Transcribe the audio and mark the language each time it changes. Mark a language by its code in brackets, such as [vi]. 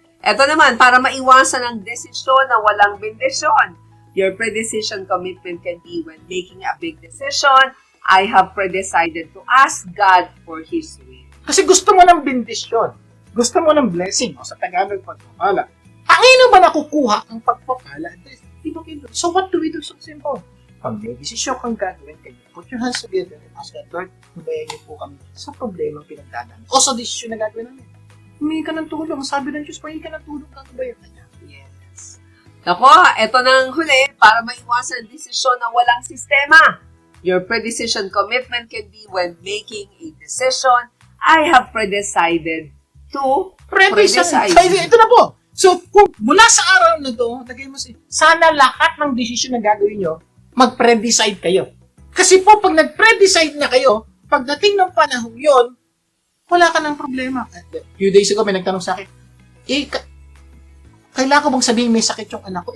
[tl] Ito naman, para maiwasan ang desisyon na walang bendisyon. [en] Your pre-decision commitment can be when making a big decision, I have pre-decided to ask God for His will. [tl] Kasi gusto mo ng bendisyon. Gusto mo ng blessing. O sa Tagalog, pagpapala. Paano ba nakukuha ang pagpapala? Di ba kayo? So what do we do? So simple. Pag may desisyon kang gagawin, kayo put your hands together and ask God, Lord, hubayan niyo po kami sa problema pinagdadaan. O sa desisyon na gagawin namin. Humingi ka ng tulong. Sabi ng Diyos, humingi ka ng tulong kang hubayan niya. [en] Yes. [tl] Nako, eto nang huli, para maiwasan ang desisyon na walang sistema. [en] Your pre-decision commitment can be when making a decision, I have pre-decided to pre-decide. [tl] Ito na po. So, kung mula sa araw na to, lagay mo sana lahat ng desisyon na gagawin nyo, mag-pre-decide kayo. Kasi po, pag nag-pre-decide na kayo, pagdating ng panahon yon, wala ka ng problema. A few days ago, may nagtanong sa akin, kailangan ko bang sabihin may sakit yung anak ko?